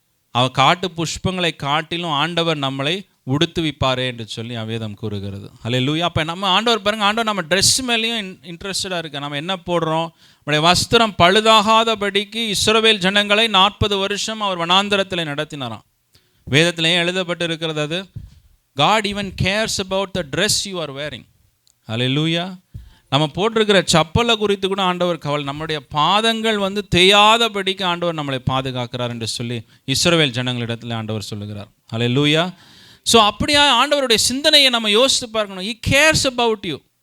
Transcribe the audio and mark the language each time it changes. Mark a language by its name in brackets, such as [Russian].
[Tamil] அவர் காட்டு புஷ்பங்களை காட்டிலும் ஆண்டவர் நம்மளை உடுத்துவிப்பாரே என்று சொல்லி வேதம் கூறுகிறது. ஹல்லேலூயா. அப்போ நம்ம ஆண்டவர் பாருங்கள், ஆண்டவர் நம்ம ட்ரெஸ் மேலேயும் இன்ட்ரெஸ்டடாக இருக்க. நம்ம என்ன போடுறோம்? நம்முடைய வஸ்திரம் பழுதாகாதபடிக்கு இஸ்ரவேல் ஜனங்களை 40 வருஷம் அவர் வனாந்தரத்தில் நடத்தினாராம். வேதத்திலேயே எழுதப்பட்டு இருக்கிறது அது. [English] God even cares about the dress you are wearing. [Tamil] ஹல்லேலூயா. நம்ம போட்டிருக்கிற சப்பலை குறித்து கூட ஆண்டவர் கவலை. நம்முடைய பாதங்கள் தேயாதபடிக்கு ஆண்டவர் நம்மளை பாதுகாக்கிறார் என்று சொல்லி இஸ்ரவேல் ஜனங்களிடத்தில் ஆண்டவர் சொல்லுகிறார். ஹல்லேலூயா. ஸோ அப்படியா ஆண்டவருடைய சிந்தனையை நம்ம யோசித்து பார்க்கணும். [English] He cares about you.